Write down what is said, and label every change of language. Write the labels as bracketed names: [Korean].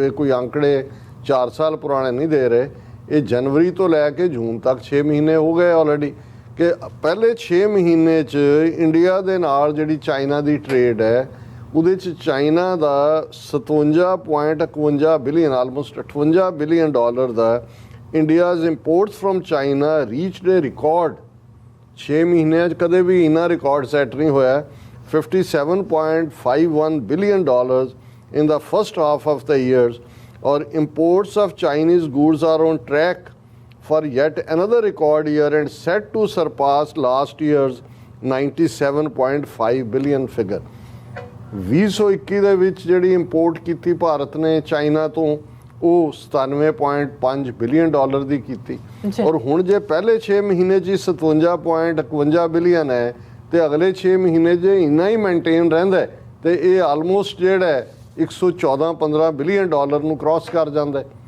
[Punjabi] ਇਹ ਕੋਈ ਅੰਕੜੇ 4 ਸਾਲ ਪੁਰਾਣੇ ਨਹੀਂ ਦੇ ਰਹੇ, ਇਹ ਜਨਵਰੀ ਤੋਂ ਲੈ ਕੇ ਜੂਨ ਤੱਕ 6 ਮਹੀਨੇ ਹੋ ਗਏ ਆਲਰੇਡੀ, ਕਿ ਪਹਿਲੇ 6 ਮਹੀਨੇ 'ਚ ਇੰਡੀਆ ਦੇ ਨਾਲ ਜਿਹੜੀ ਚਾਈਨਾ ਦੀ ਟ੍ਰੇਡ ਹੈ ਉਹਦੇ 'ਚ China ਦਾ 57.51 billion, almost $58 billion ਦਾ [English] India's imports from China reached a record. [Punjabi] 6 ਮਹੀਨਿਆਂ 'ਚ ਕਦੇ ਵੀ ਇੰਨਾ ਰਿਕਾਰਡ ਸੈੱਟ ਨਹੀਂ ਹੋਇਆ। [English] $57.51 billion in the first half of the years, or imports of Chinese goods are on track for yet another record year and set to surpass last year's 97.5 billion figure। [Punjabi] 2021 ਦੇ ਵਿੱਚ ਜਿਹੜੀ import ਕੀਤੀ ਭਾਰਤ ਨੇ China ਤੋਂ ਉਹ $97.5 billion ਦੀ ਕੀਤੀ, ਔਰ ਹੁਣ ਜੇ ਪਹਿਲੇ 6 ਮਹੀਨੇ 'ਚ 57.51 ਬਿਲੀਅਨ ਹੈ ਤੇ ਅਗਲੇ 6 ਮਹੀਨੇ 'ਚ ਇੰਨਾ ਹੀ ਮੇਨਟੇਨ ਰਹਿੰਦਾ ਤੇ ਇਹ ਆਲਮੋਸਟ ਜਿਹੜਾ ਹੈ 114-15 ਬਿਲੀਅਨ ਨੂੰ ਕ੍ਰਾਸ ਕਰ ਜਾਂਦਾ ਹੈ।